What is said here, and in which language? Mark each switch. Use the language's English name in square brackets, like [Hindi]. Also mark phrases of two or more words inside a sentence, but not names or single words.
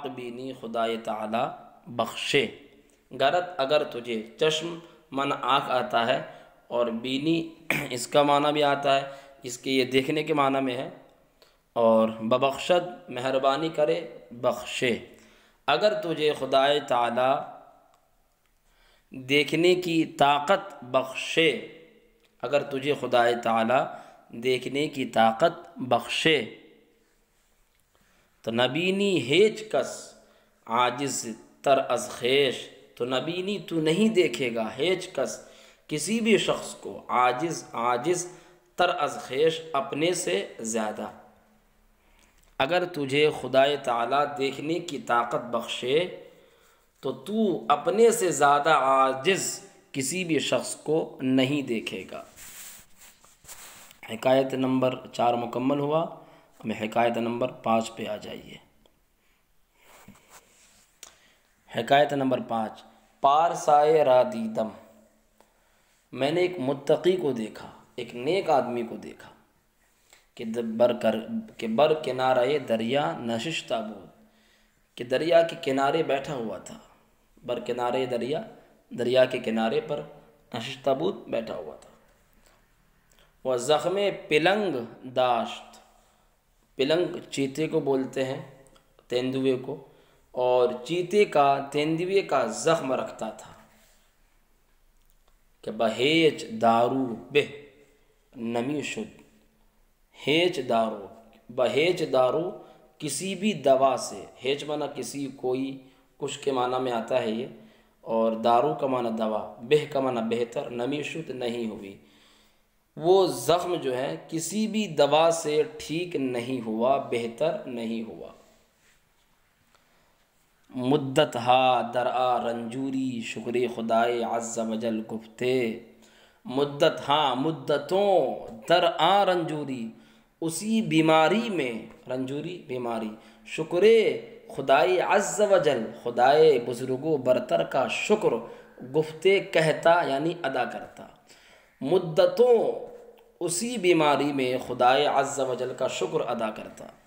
[Urdu] بینی خدائے تعالی بخشے، گرت اگر تجھے، چشم من آنکھ آتا ہے، اور بینی اس کا معنی بھی آتا ہے، اس کے یہ دیکھنے کے معنی میں ہے، اور ببخشد مہربانی کرے، بخشے، اگر تجھے خدائے تعالی دیکھنے کی طاقت بخشے، اگر تجھے خدائے تعالی دیکھنے کی طاقت بخشے، [Persian] تو نبینی ہیچ کس عاجز تر از خیش، تو نبینی [Urdu] تو نہیں دیکھے گا، [Persian] ہیچ کس [Urdu] کسی بھی شخص کو، [Persian] عاجز تر از خیش [Urdu] اپنے سے زیادہ، اگر تجھے خدائے تعالی دیکھنے کی طاقت بخشے تو تو اپنے سے زیادہ عاجز کسی بھی شخص کو نہیں دیکھے گا۔ حکایت نمبر 4 مکمل ہوا، ہمیں حکایت نمبر 5 پہ آ جائیے۔ حکایت نمبر 5، [Persian] پارسائے را دیدم، [Urdu] میں نے ایک متقی کو دیکھا، ایک نیک آدمی کو دیکھا، [Persian] کہ بر کنارے دریا نشستہ بود، [Urdu] کہ دریا کے کنارے بیٹھا ہوا تھا، [Persian] بر کنارے دریا، [Urdu] دریا کے کنارے پر [Persian] نشستہ بود، [Urdu] بیٹھا ہوا تھا، وہ [Persian] زخم پلنگ داشت، [Urdu] پلنگ چیتے کو بولتے ہیں، تیندوے کو، اور چیتے کا، تیندوے کا زخم رکھتا تھا، [Persian] کہ بہیچ دارو بہ نمی شد، ہیچ دارو، بہیچ دارو [Urdu] کسی بھی دوا سے، ہیچ معنی کسی، کوئی، کچھ کے معنی میں آتا ہے یہ، اور دارو کا معنی دوا، بہ کا معنی بہتر، [Persian] نمی شد [Urdu] نہیں ہوئی، وہ زخم جو ہے کسی بھی دوا سے ٹھیک نہیں ہوا، بہتر نہیں ہوا۔ [Persian] مدت ہا درآ رنجوری، شکر خدائے عز و جل گفتے، [Urdu] مدت ہاں، مدتوں، [Persian] درآ رنجوری، [Urdu] اسی بیماری میں، رنجوری بیماری، [Persian] شکر خدائے عز و جل، [Urdu] خدائے بزرگ و برتر کا شکر، گفتے کہتا یعنی ادا کرتا، مدتوں اسی بیماری میں خدائے عز و جل کا شکر ادا کرتا۔